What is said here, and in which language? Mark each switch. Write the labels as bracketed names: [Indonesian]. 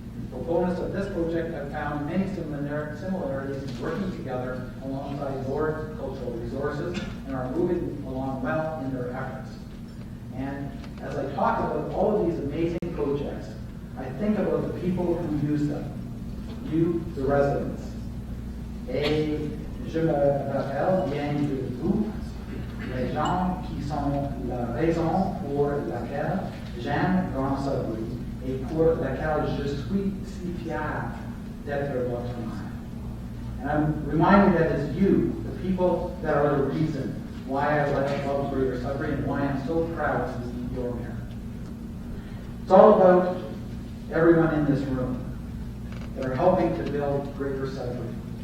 [English] Proponents of this project have found many similarities in working together alongside Lord Cultural Resources and are moving along well in their efforts. And as I talk about all of these amazing projects, I think about the people who use them, you, the residents. [French] Et je me rappelle bien de vous, les gens qui sont la raison pour laquelle j'aime Grand Sudbury et pour laquelle je suis si fier d'être votre maire. [English] And I'm reminded that it's you, the people that are the reason why I love Greater Sudbury and why I'm so proud to be your mayor. It's all about everyone in this room that are helping to build Greater Sudbury.